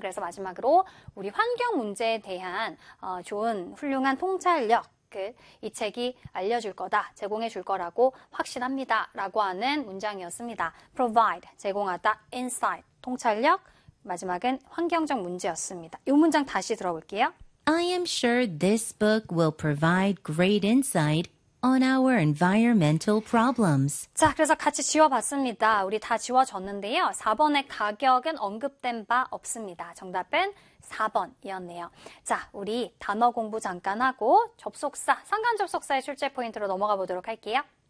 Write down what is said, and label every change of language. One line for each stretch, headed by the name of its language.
Korean: 그래서 마지막으로 우리 환경 문제에 대한 좋은 훌륭한 통찰력, 이 책이 알려줄 거다, 제공해 줄 거라고 확신합니다, 라고 하는 문장이었습니다. provide, 제공하다, insight, 통찰력, 마지막은 환경적 문제였습니다. 이 문장 다시 들어볼게요.
English: I am sure this book will provide great insight on our environmental problems.
Korean: 자, 그래서 같이 지워봤습니다. 우리 다 지워졌는데요. 4번의 가격은 언급된 바 없습니다. 정답은 4번이었네요. 자, 우리 단어 공부 잠깐 하고 접속사, 상관 접속사의 출제 포인트로 넘어가 보도록 할게요.